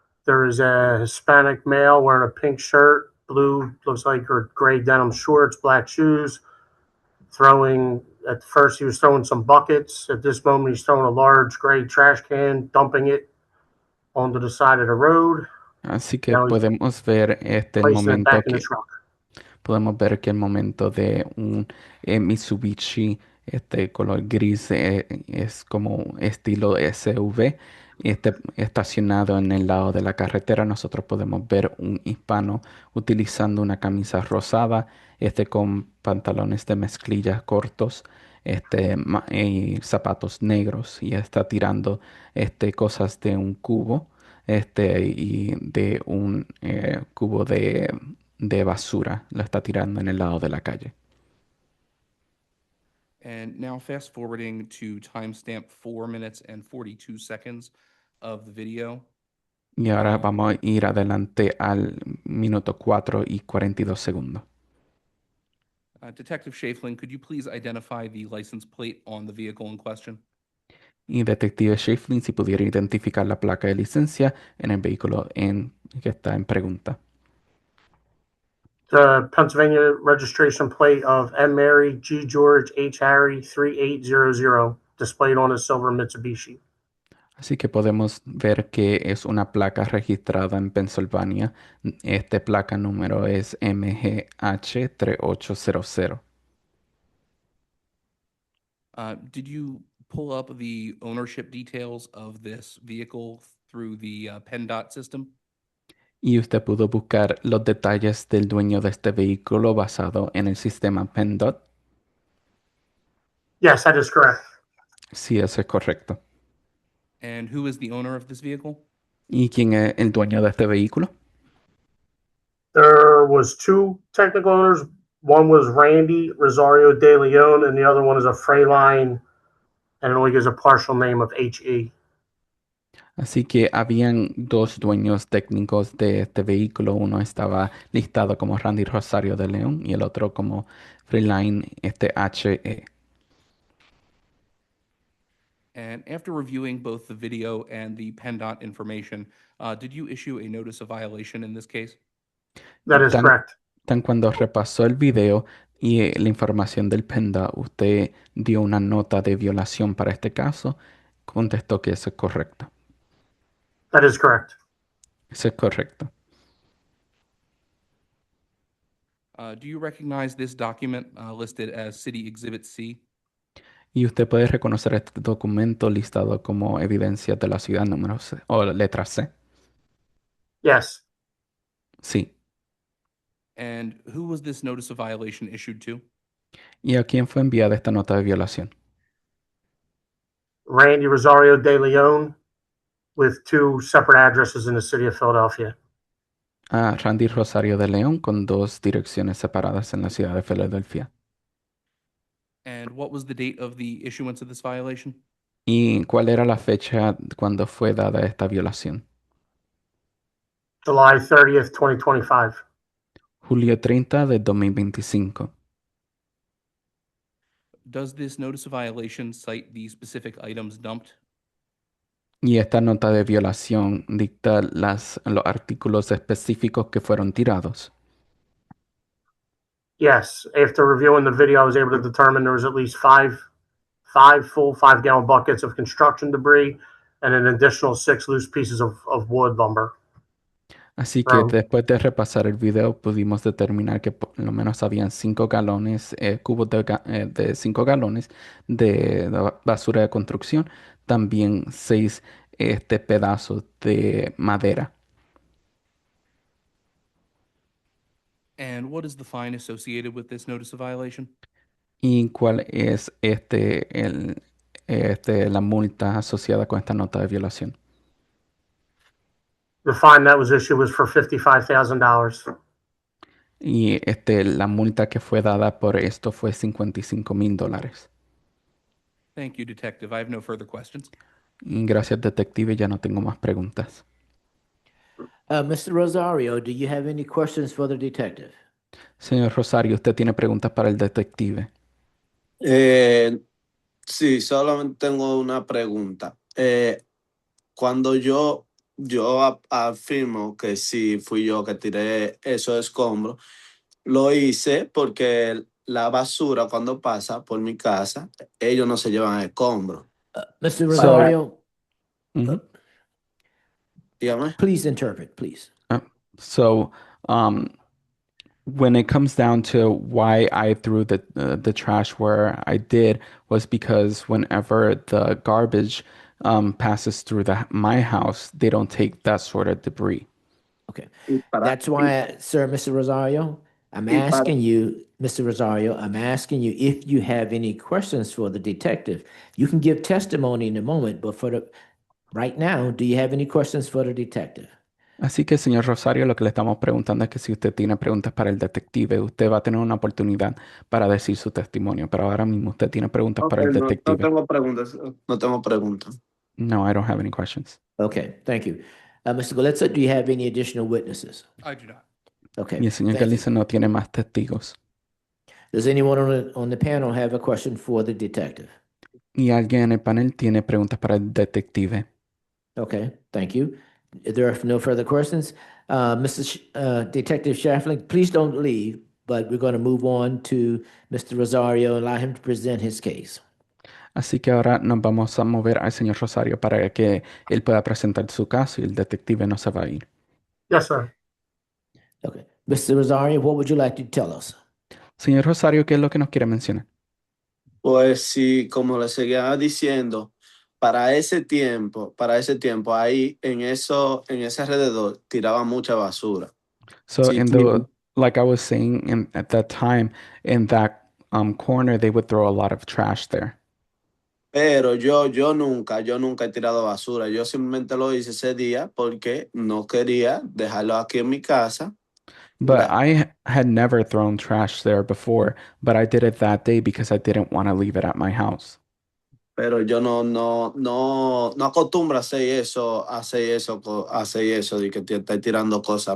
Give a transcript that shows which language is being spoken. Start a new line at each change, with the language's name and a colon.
English: There is a Hispanic male wearing a pink shirt, blue, looks like, or gray denim shorts, black shoes, at first he was throwing some buckets. At this moment, he's throwing a large gray trash can, dumping it onto the side of the road.
Spanish: Así que
English: Now he's
Spanish: podemos ver el
English: placing it
Spanish: momento
English: back in the truck.
Spanish: podemos ver que el momento de un Mitsubishi color gris es como estilo SUV estacionado en el lado de la carretera. Nosotros podemos ver un hispano utilizando una camisa rosada, con pantalones de mezclilla cortos, y zapatos negros, y está tirando cosas de un cubo, y de un cubo de basura. Lo está tirando en el lado de la calle.
English: And now fast forwarding to timestamp 4 minutes and 42 seconds of the video.
Spanish: Y ahora vamos a ir adelante al minuto 4 y 42 segundos.
English: Detective Schafling, could you please identify the license plate on the vehicle in question?
Spanish: Y detective Schafling, si pudiera identificar la placa de licencia en el vehículo que está en pregunta.
English: The Pennsylvania registration plate of M. Mary G. George H. Harry 3800 displayed on a silver Mitsubishi.
Spanish: Así que podemos ver que es una placa registrada en Pensilvania. Esta placa número es MGH 3800.
English: Did you pull up the ownership details of this vehicle through the PennDOT system?
Spanish: Y usted pudo buscar los detalles del dueño de este vehículo basado en el sistema PennDOT.
English: Yes, that is correct.
Spanish: Sí, eso es correcto.
English: And who is the owner of this vehicle?
Spanish: ¿Y quién es el dueño de este vehículo?
English: There was two technical owners. One was Randy Rosario de Leon, and the other one is a Freyline, and it only gives a partial name of HE.
Spanish: Así que habían dos dueños técnicos de este vehículo. Uno estaba listado como Randy Rosario de León y el otro como Freeline HE.
English: And after reviewing both the video and the PennDOT information, did you issue a notice of violation in this case? That is correct.
Spanish: Tan cuando repasó el video y la información del PENDA, usted dio una nota de violación para este caso, contestó que eso es correcto.
English: That is correct.
Spanish: Eso es correcto.
English: Do you recognize this document listed as City Exhibit C?
Spanish: Y usted puede reconocer este documento listado como evidencia de la ciudad número C, o letra C.
English: Yes.
Spanish: Sí.
English: And who was this notice of violation issued to?
Spanish: ¿Y a quién fue enviada esta nota de violación?
English: Randy Rosario de Leon, with two separate addresses in the city of Philadelphia.
Spanish: A Randy Rosario de León con dos direcciones separadas en la ciudad de Filadelfia.
English: And what was the date of the issuance of this violation?
Spanish: ¿Y cuál era la fecha cuando fue dada esta violación?
English: July 30th, 2025.
Spanish: Julio 30 de 2025.
English: Does this notice of violation cite the specific items dumped?
Spanish: Y esta nota de violación dicta los artículos específicos que fueron tirados.
English: Yes. After reviewing the video, I was able to determine there was at least five full 5-gallon buckets of construction debris and an additional 6 loose pieces of wood lumber.
Spanish: Así que después de repasar el video pudimos determinar que por lo menos habían 5 galones, cubos de 5 galones de basura de construcción, también 6 pedazos de madera.
English: And what is the fine associated with this notice of violation?
Spanish: ¿Y cuál es la multa asociada con esta nota de violación?
English: The fine that was issued was for $55,000.
Spanish: Y la multa que fue dada por esto fue $55,000.
English: Thank you, Detective. I have no further questions.
Spanish: Y gracias, detective, ya no tengo más preguntas.
English: Mr. Rosario, do you have any questions for the detective?
Spanish: Señor Rosario, ¿usted tiene preguntas para el detective? Sí, solamente tengo una pregunta. Cuando yo afirmo que sí fui yo que tiré esos escombros, lo hice porque la basura cuando pasa por mi casa, ellos no se llevan escombros.
English: Mr. Rosario,
Spanish: Dígame.
English: please interpret, please. When it comes down to why I threw the trash where I did was because whenever the garbage passes through my house, they don't take that sort of debris. Okay. That's why, sir, Mr. Rosario, I'm asking you, Mr. Rosario, I'm asking you if you have any questions for the detective. You can give testimony in a moment, but right now, do you have any questions for the detective?
Spanish: Así que, señor Rosario, lo que le estamos preguntando es que si usted tiene preguntas para el detective, usted va a tener una oportunidad para decir su testimonio, pero ahora mismo usted tiene preguntas para el detective. No tengo preguntas. No tengo preguntas.
English: No, I don't have any questions. Okay, thank you. Mr. Golitza, do you have any additional witnesses? I do not. Okay.
Spanish: Y el señor
English: thank you.
Spanish: Galicia no tiene más testigos.
English: Does anyone on the panel have a question for the detective?
Spanish: ¿Y alguien en el panel tiene preguntas para el detective?
English: Okay, thank you. If there are no further questions, Detective Shafling, please don't leave, but we're going to move on to Mr. Rosario and allow him to present his case.
Spanish: Así que ahora nos vamos a mover al señor Rosario para que él pueda presentar su caso y el detective no se va a ir.
English: Yes, sir. Okay. Mr. Rosario, what would you like to tell us?
Spanish: Señor Rosario, ¿qué es lo que nos quiere mencionar? Pues sí, como le seguía diciendo, para ese tiempo, ahí en ese alrededor tiraba mucha basura.
English: So
Spanish: Sí,
English: like I was saying, at that time, in that corner, they would throw a lot of trash there.
Spanish: Pero yo nunca he tirado basura. Yo simplemente lo hice ese día porque no quería dejarlo aquí en mi casa.
English: But had never thrown trash there before, but I did it that day because I didn't want to leave it at my house.
Spanish: Pero yo no acostumbro a hacer eso de que te esté tirando cosas.